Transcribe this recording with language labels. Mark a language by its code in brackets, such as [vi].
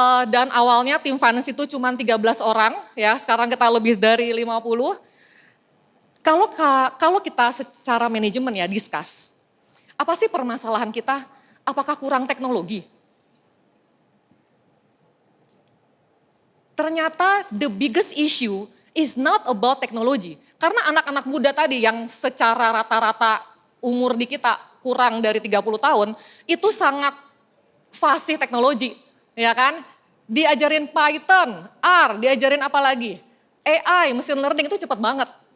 [id] Dan awalnya tim finance itu cuma 13 orang ya, sekarang kita lebih dari 50. Kalau kita secara manajemen ya discuss, apa sih permasalahan kita? Apakah kurang teknologi? Ternyata [en] the biggest issue is not about technology. [id] Karena anak-anak muda tadi yang secara rata-rata umur di kita kurang dari 30 tahun, itu sangat fasih teknologi, ya kan? Diajarin Python, R, diajarin apa lagi? AI, machine learning itu cepat banget.